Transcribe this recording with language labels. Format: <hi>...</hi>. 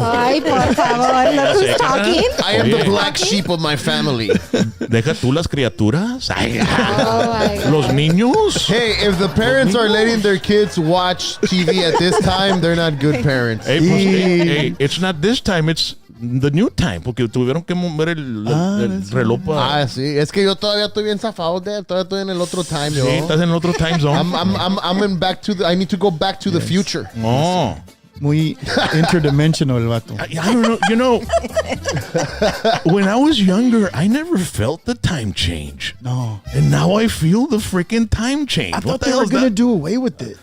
<es>Ay, por favor,</es> <en>look who's talking. I am the black sheep of my family.</en> <es>Deja tú las criaturas. Ay,</es> <en>Oh my God.</en> <es>los niños.</es> <en>Hey, if the parents are letting their kids watch TV at this time, they're not good parents. Hey, pues, hey, it's not this time. It's the new time,</en> <es>porque tuvieron que mover el reloj para... Sí, es que yo todavía estoy bien zafado de, todavía estoy en el otro time, yo. Sí, estás en el otro time zone.</es> <en>I'm in back to the, I need to go back to the future. Oh.</en> <es>Muy interdimensional el vato.</es> <en>I don't know. When I was younger, I never felt the time change. No. And now I feel the freaking time change. I thought they were going to do away with it.</en>